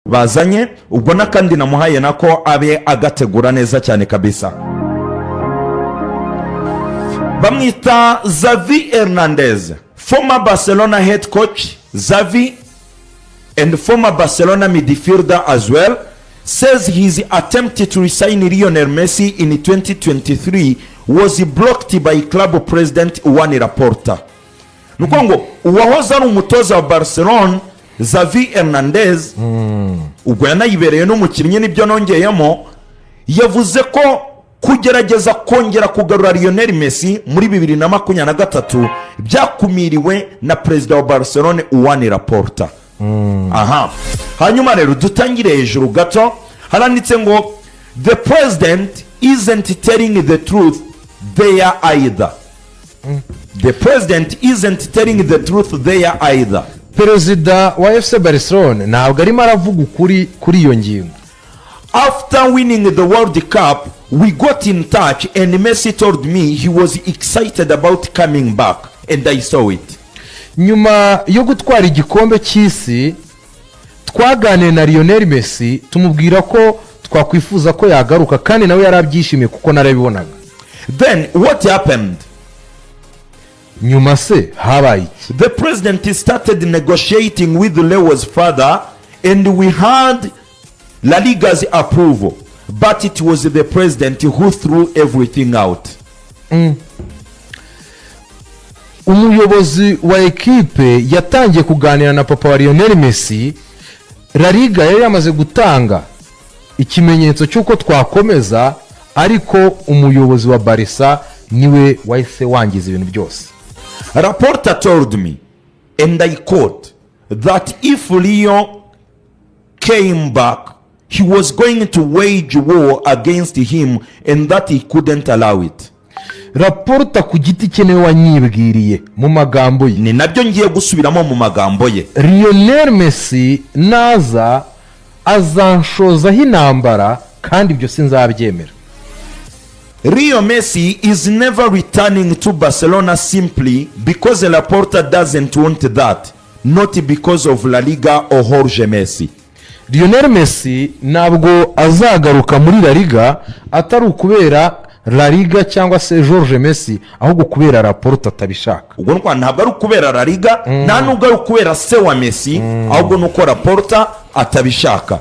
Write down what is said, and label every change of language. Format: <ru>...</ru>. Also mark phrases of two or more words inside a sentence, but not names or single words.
<rw>bazanye ubwo nakandi namuhaye nako abe agategura neza cyane kabisa. Bamwita Xavi Hernández,</rw> <en>former Barcelona head coach. Xavi and former Barcelona midfielder as well says his attempt to resign Lionel Messi in 2023 was blocked by club president Joan Laporta.</en> <rw>Nukongo uwahoze ari umutoza wa Barcelona Xavi Hernández ubwo yanayibereye n'umukinnyi n'ibyo nongeyemo yavuze ko kugerageza kongera kugarura Lionel Messi muri 2023 byakumiriwe na president wa Barcelona Joan Laporta. Aha, hanyuma rero dutangire hejuru gato haranditse ngo</rw> <en>the president isn't telling the truth there either. The president isn't telling the truth there either.</en> <rw>Perezida wa FC Barcelona ntabwo arimo aravuga ukuri kuri iyo ngingo.</rw> <en>After winning the World Cup, we got in touch and Messi told me he was excited about coming back and I saw it.</en> <rw>Nyuma yo gutwara igikombe cy'isi twaganiriye na Lionel Messi tumubwira ko twakwifuza ko yagaruka kandi nawe yarabyishimiye kuko narabibonaga.</rw> <en>Then what happened?</en> <rw>Nyuma se habaye</rw> <en>the president started negotiating with Leo's father and we had La Liga's approval, but it was the president who threw everything out.</en> <rw>Umuyobozi wa ekipe yatangiye kuganira na papa wa Lionel Messi. La Liga yari yamaze gutanga ikimenyetso cyuko twakomeza, ariko umuyobozi wa Barca niwe wahise wangiza ibintu byose.</rw> <en>Laporta told me, and I quote, that if Leo came back, he was going to wage war against him and that he couldn't allow it.</en> <rw>Laporta ku giti cye niwe wanyibwiriye mu magambo ye, ni nabyo ngiye gusubiramo mu magambo ye. Lionel Messi naza azanshozaho intambara kandi ibyo sinzabyemera.</rw> <en>Lionel Messi is never returning to Barcelona simply because Laporta doesn't want that, not because of La Liga or Jorge Messi.</en> <rw>Lionel Messi ntabwo azagaruka muri La Liga atari ukubera La Liga cyangwa se Jorge Messi, ahubwo kubera Laporta atabishaka. Ubwo ntabwo ari ukubera La Liga nta nubwo ari ukubera se wa Messi, ahubwo nuko Laporta atabishaka.</rw>